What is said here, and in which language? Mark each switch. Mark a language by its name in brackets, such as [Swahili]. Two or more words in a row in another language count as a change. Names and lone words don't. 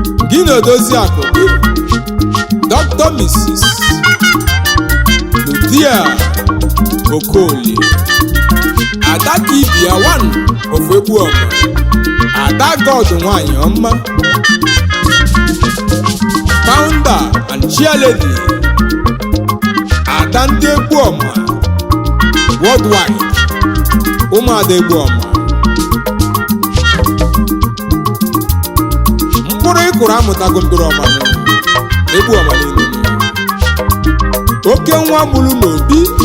[Igbo] Gị na odozi akụ gị. Doctor Mrs. Lucia Okolie. [English] Ada Kibia one of Egbu Ome. [Igbo] Ada God nwanyị ọma. [English] Founder and chair lady. [Igbo] Ada ndị Egbu Ome. Worldwide. Ụmụada Egbu Ome. Mkpụrụ ị kụrụ amụtago mkpụrụ ọma n'ụlọ. Egbu Ome niile. Oke nwa mụrụ n'obi.